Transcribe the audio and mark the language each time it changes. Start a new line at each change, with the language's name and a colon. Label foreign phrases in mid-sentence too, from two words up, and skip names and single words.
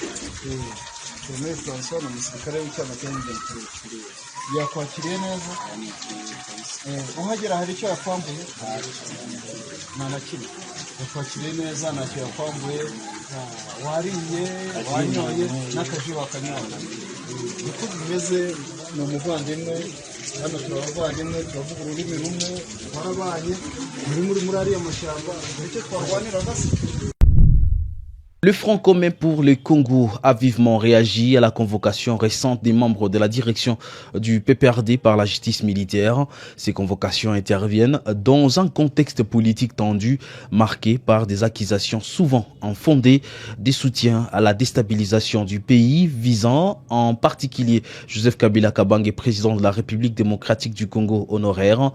Kinyarwanda: ni umusirikare w'icyama cy'ingenzi yakwakiriye neza uhagera hari icyo yakwambuye nta na kimwe yakwakiriye neza ntacyo yakwambuye wariye wanyoye n'akaji wakanyoye niko bimeze ni umuvandimwe hano turabavandimwe turavuga ururimi rumwe warabanye muri ariya mashyamba nicyo twarwaniraga se.
French: Le Front commun pour le Congo a vivement réagi à la convocation récente des membres de la direction du PPRD par la justice militaire. Ces convocations interviennent dans un contexte politique tendu, marqué par des accusations souvent infondées, des soutiens à la déstabilisation du pays, visant en particulier Joseph Kabila Kabange, président de la République démocratique du Congo honoraire.